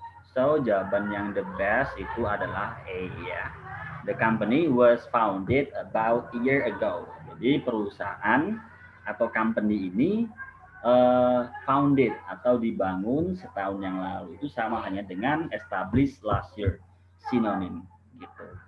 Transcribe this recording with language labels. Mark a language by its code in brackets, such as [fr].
[id] So jawaban yang [en] the best [id] itu adalah A ya. [en] The company was founded about a year ago. [id] Jadi perusahaan atau company ini founded atau dibangun setahun yang lalu, itu sama hanya dengan [en] established last year, [id] sinonim gitu.